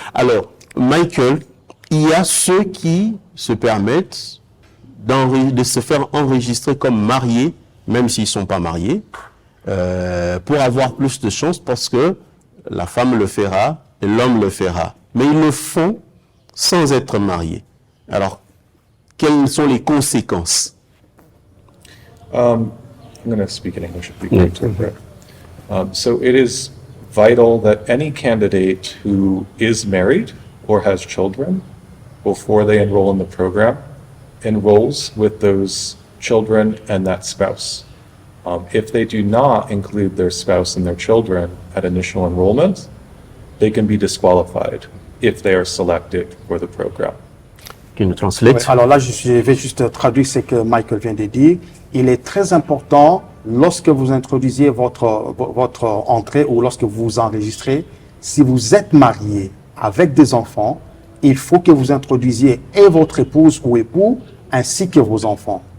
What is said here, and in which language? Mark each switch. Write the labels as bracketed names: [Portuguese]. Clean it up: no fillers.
[French] Alors, Michael, il y a ceux qui se permettent de se faire enregistrer comme mariés, même s'ils ne sont pas mariés, pour avoir plus de chance parce que la femme le fera et l'homme le fera. Mais ils le font sans être mariés. Alors, quelles sont les conséquences? [English] I'm going to speak in English if we can interpret. So it is vital that any candidate who is married or has children before they enroll in the program enrolls with those children and that spouse. If they do not include their spouse and their children at initial enrollment, they can be disqualified if they are selected for the program. Can you translate? [French] Ouais, alors là, je vais juste traduire ce que Michael vient de dire. Il est très important, lorsque vous introduisez votre entrée ou lorsque vous vous enregistrez, si vous êtes marié avec des enfants, il faut que vous introduisiez et votre épouse ou époux ainsi que vos enfants.